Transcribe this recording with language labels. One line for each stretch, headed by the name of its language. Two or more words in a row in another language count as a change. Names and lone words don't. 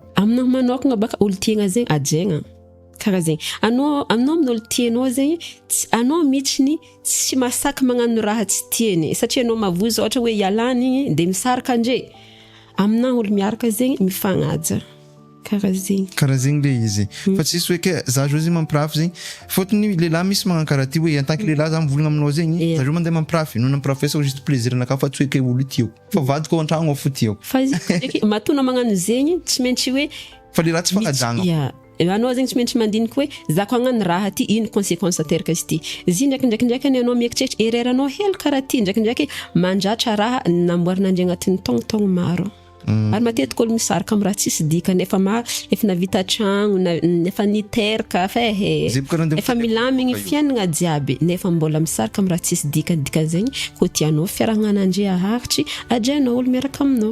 Malagasy: amina manokagna baka olo tiagna zegny ajegna karaha zegny anao amin'olo tianao zegny anao mihitsy tsy masaky magnano raha tsy tiany satria anao mavozo ohatra hoe ialany igny de misaraka andre amina olo miaraka zegny mifagnaja karaha zegny le izy fa tsisy hoe ke za zao zegny mampirafy zegny fotony lehilahy misy magnano karaha ty hoe
French: en tant que
Malagasy: lehilahy za mivolagna aminao zegny za zao mandeha mampirafy no nampirafesako
French: juste plaisir
Malagasy: anakahy fa tsy hoe ke olo tiako fa vadiko an-tragno ao fo tiako fa izy matona magnano zegny tsy maintsy hoe fa lehilahy tsy fagnajagna anao zegny tsy maintsy mandiniky hoe za ko hagnano raha ty ino conséquence ateraka izy ty izy ndraikindraiky anao mieritreritra ereranao hely karaha ty ndraikindraiky mandratra raha namboarinandry agnatin'ny taogno maro ary matetika olo misaraka amin'ny raha tsisy dikany efa navita tragno nefa niteraka fa efa milamigny fiainagna jiaby nefa mbola misaraka amin'ny raha tsisy dikany dikan'zegny ko tianao fiarahagnanandre aharitry adrianao olo miaraka aminao